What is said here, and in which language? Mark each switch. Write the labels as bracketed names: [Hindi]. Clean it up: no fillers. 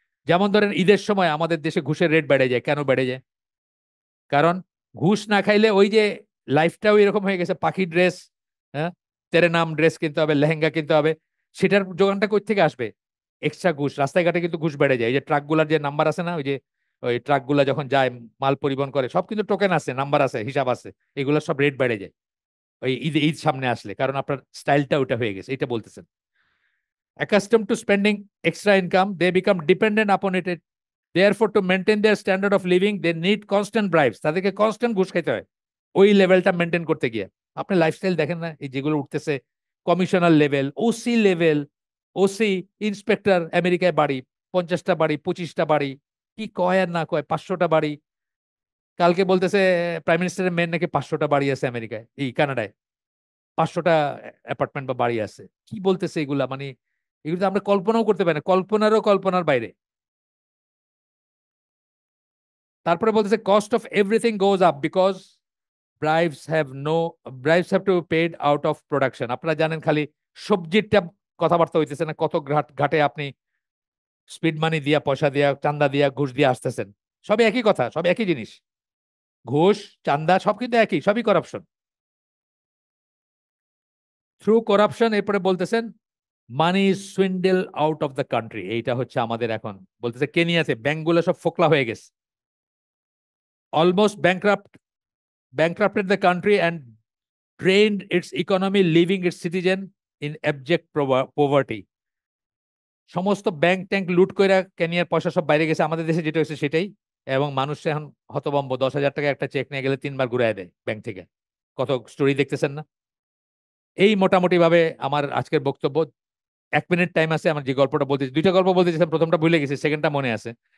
[Bangla] যেমন ধরেন ঈদের সময় আমাদের দেশে ঘুষের রেট বেড়ে যায়। কেন বেড়ে যায়? কারণ ঘুষ না খাইলে ওই যে লাইফটাও এরকম হয়ে গেছে, পাখি ড্রেস, হ্যাঁ, তেরে নাম ড্রেস কিনতে হবে, লেহেঙ্গা কিনতে হবে, সেটার যোগানটা কই থেকে আসবে? এক্সট্রা ঘুষ। রাস্তাঘাটে কিন্তু ঘুষ বেড়ে যায়। এই যে ট্রাকগুলার যে নাম্বার আছে না, ওই যে ওই ট্রাকগুলা যখন যায় মাল পরিবহন করে, সব কিন্তু টোকেন আছে, নাম্বার আছে, হিসাব আছে, এগুলো সব রেট বেড়ে যায় ওই ঈদ সামনে আসলে, কারণ আপনার স্টাইলটা ওটা হয়ে গেছে, এটা বলতেছেন। [English] Accustomed to spending extra income, they become dependent upon it. Therefore, to maintain their standard of living, they need constant bribes. [Bangla] তাদেরকে কনস্ট্যান্ট ঘুষ খাইতে হয় ওই লেভেলটা মেনটেন করতে গিয়ে। আপনি লাইফস্টাইল দেখেন না, এই যেগুলো উঠতেছে, commissioner level, OC level, OC, inspector, আমেরিকায় বাড়ি, 50টা বাড়ি, 25টা বাড়ি, কি কয় আর না কয়, 500টা বাড়ি। কালকে বলতেছে প্রাইম মিনিস্টারের মেয়ের নাকি 500টা বাড়ি আছে আমেরিকায়, এই কানাডায় 500টা অ্যাপার্টমেন্ট বা বাড়ি আছে। কি বলতেছে এগুলা? মানে এগুলো তো আমরা কল্পনাও করতে পারি না, কল্পনারও কল্পনার বাইরে। তারপরে বলতেছে [English] Cost of everything goes up because bribes have no bribes have to paid out of production. [Bangla] আপনারা জানেন খালি সবজিরটা কথাবার্তা হইতেছে না, কত ঘাটে আপনি স্পিড মানি দিয়া, পয়সা দিয়া, চান্দা দিয়া, ঘুষ দিয়ে আসতেছেন। সবই একই কথা, সব একই জিনিস, ঘুষ, চান্দা, সব কিন্তু একই, সবই করাপশন। [English] through corruption, [Bangla] এরপরে বলতেছেন [English] Money swindle out of the country. [Bangla] এইটা হচ্ছে আমাদের এখন বলতেছে কেনিয়াতে ব্যাংকগুলো সব ফোকলা হয়ে গেছে, [English] Almost bankrupted the country and drained its economy, leaving its citizen in abject poverty. [Bangla] সমস্ত ব্যাংক ট্যাঙ্ক লুট করে কেনিয়ার পয়সা সব বাইরে গেছে, আমাদের দেশে যেটা হয়েছে সেটাই। এবং মানুষ এখন হতভম্ব, 10,000 টাকা একটা চেক নিয়ে গেলে 3 বার ঘুরাই দেয় ব্যাংক থেকে। কত স্টোরি দেখতেছেন না? এই মোটামুটি ভাবে আমার আজকের বক্তব্য। 1 মিনিট টাইম আছে, আমার যে গল্পটা বলতে, দুইটা গল্প বলতে চাইছিলাম, প্রথমটা ভুলে গেছি, সেকেন্ডটা মনে আছে।